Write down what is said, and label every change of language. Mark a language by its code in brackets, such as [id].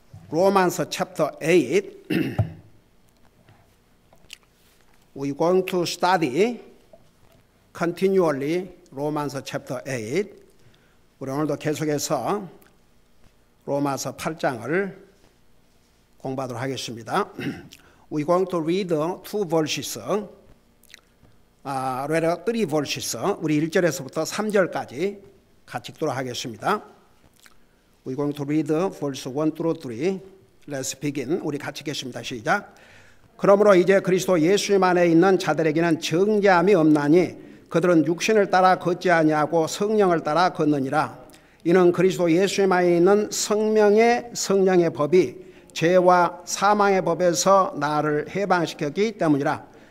[en] 로마서 chapter 8. We're going to study continually 로마서 chapter 8. [ko] 우리 오늘도 계속해서 로마서 8장을 공부하도록 하겠습니다. [en] We're going to read two verses. rather 3 verses. [ko] 우리 1절에서부터 3절까지 같이 읽도록 하겠습니다. [en] We're going to read verse 1 through 3. Let's begin. [ko] 우리 같이 읽겠습니다. 시작. 그러므로 이제 그리스도 예수님 안에 있는 자들에게는 정죄함이 없나니 그들은 육신을 따라 걷지 아니하고 성령을 따라 걷느니라. 이는 그리스도 예수님 안에 있는 성령의 법이 죄와 사망의 법에서 나를 해방시켰기 때문이라.